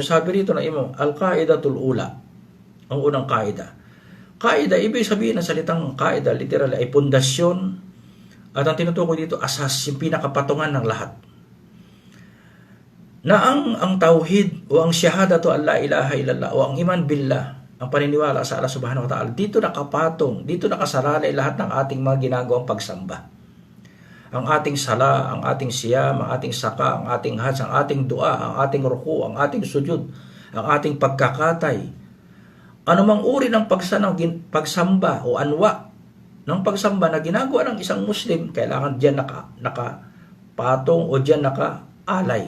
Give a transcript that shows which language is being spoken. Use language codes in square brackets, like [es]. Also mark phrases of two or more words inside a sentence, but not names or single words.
[tl] Sabi rito ng imam, [ar] القاعدة الأولى, [tl] ang unang kaida. Kaida, ibig sabihin ng salitang kaida, literal ay pundasyon, at ang tinutukoy dito, asas, yung pinakapatungan ng lahat. Na ang tauhid o ang [ar] شهادة أن لا إله إلا الله [tl] o ang [ar] إيمان بالله, [tl] ang paniniwala sa Allah [ar] سبحانه وتعالى, [tl] dito nakapatong, dito nakasalalay lahat ng ating mga ginagawang pagsamba. Ang ating sala, ang ating siyam, ang ating saka, ang ating hajj, ang ating dua, ang ating ruku, ang ating sujud, ang ating pagkakatay, anumang uri ng pagsamba o anwa ng pagsamba na ginagawa ng isang Muslim, kailangan diyan nakapatong o diyan nakaalay.